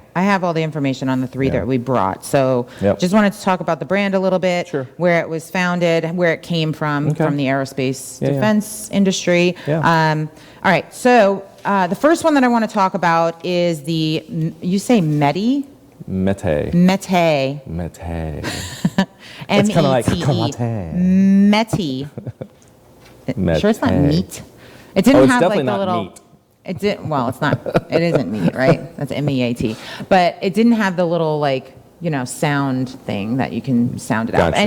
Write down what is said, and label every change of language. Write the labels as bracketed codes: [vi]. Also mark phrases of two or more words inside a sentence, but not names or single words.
[en] I have all the information on the 3 Yeah. that we brought. So Yep. just wanted to talk about the brand a little bit, Sure. where it was founded, where it came from Okay. the aerospace Yeah, yeah. defense industry. Yeah. All right, so the first one that I want to talk about is you say Meti? Mete. Mete. Mete. M-E-T-E. kinda like karate. Meti. Sure it's not Mete. meat? It didn't Oh, it's have definitely like the not little... meat. It did, well, it's not, it isn't meat, right? That's M-E-A-T. But it didn't have the little sound thing that you can sound it out. Gotcha,